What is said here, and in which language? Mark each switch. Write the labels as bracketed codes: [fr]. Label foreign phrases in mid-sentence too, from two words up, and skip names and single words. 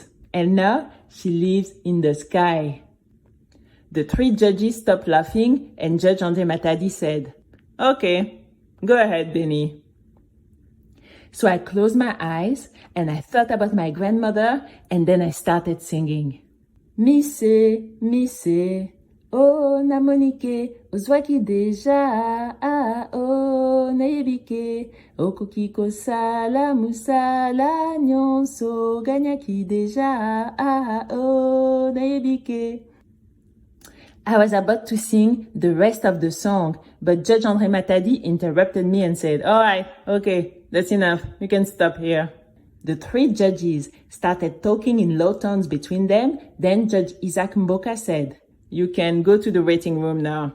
[en] And now she lives in the sky." The 3 judges stopped laughing and Judge André Matadi said, "Okay, go ahead, Bénie." So I closed my eyes and I thought about my grandmother and then I started singing. [ln] "Mise, mise, Oh, namonike, ozwaki deja, oh, nayebike, okoki kosala musala nyonso, ganyaki deja, oh, nayebike. [en] I was about to sing the rest of the song, but Judge André Matadi interrupted me and said, all right, okay, that's enough. You can stop here. The three judges started talking in low tones between them. Then Judge Isaac Mboka said, you can go to the waiting room now.